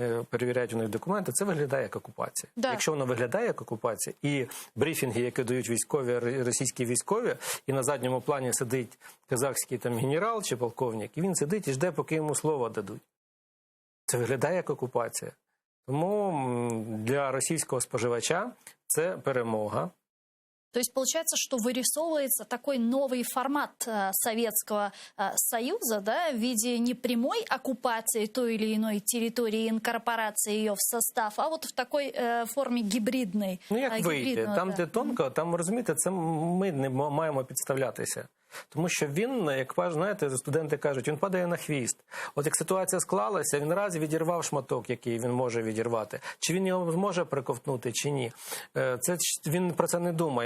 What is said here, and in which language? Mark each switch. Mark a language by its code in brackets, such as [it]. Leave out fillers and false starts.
[uk] Перевіряють у них документи, це виглядає як окупація. Да. Якщо воно виглядає як окупація, і брифінги, які дають військові, російські військові, і на задньому плані сидить казахський там генерал чи полковник, і він сидить і жде, поки йому слово дадуть. Це виглядає як окупація. Тому для російського споживача це перемога. [ru] То есть получается, что вырисовывается такой новый формат Советского Союза, да, в виде не прямой оккупации той или иной территории, инкорпорации ее в состав, а вот в такой [uk] формі гібридної. Ну як вийти? Там, де тонко, там, розумієте, це ми не маємо підставлятися. Тому що він, як знаєте, студенти кажуть, він падає на хвіст. От як ситуація склалася, він раз відірвав шматок, який він може відірвати. Чи він його зможе приковтнути, чи ні. Він про це не думає.